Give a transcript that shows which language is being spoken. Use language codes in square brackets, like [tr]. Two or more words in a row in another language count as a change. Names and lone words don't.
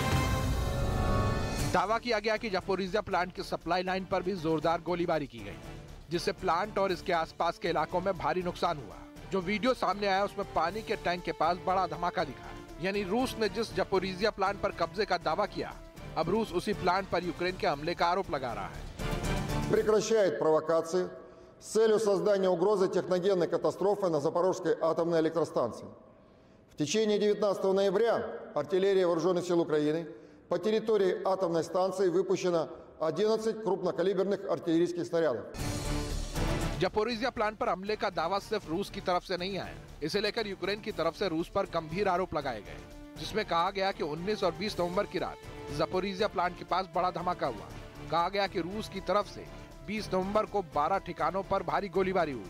[hi] दावा किया गया कि ज़ैपोरिज़िया प्लांट की [en] supply line [hi] पर भी जोरदार गोलीबारी की गई, जिससे प्लांट और इसके आसपास के इलाकों में भारी नुकसान हुआ। जो वीडियो सामने आया उसमें पानी के टैंक के पास बड़ा धमाका दिखा। यानी रूस ने जिस ज़पोरिजिया प्लांट पर कब्जे का दावा किया, अब रूस उसी प्लांट पर यूक्रेन के हमले का आरोप लगा रहा है। [ru] Прекращает провокации с целью создания угрозы техногенной катастрофы на Запорожской атомной электростанции. В течение 19 ноября артиллерия Вооруженных сил Украины по территории атомной станции выпущено 11 крупнокалиберных артиллерийских снарядов. [hi] ज़पोरिजिया प्लांट पर हमले का दावा सिर्फ रूस की तरफ से नहीं आया। इसे लेकर यूक्रेन की तरफ से रूस पर गंभीर आरोप लगाए गए, जिसमें कहा गया कि 19 और 20 नवंबर की रात ज़पोरिजिया प्लांट के पास बड़ा धमाका हुआ। कहा गया कि रूस की तरफ से 20 नवंबर को 12 ठिकानों पर भारी गोलीबारी हुई।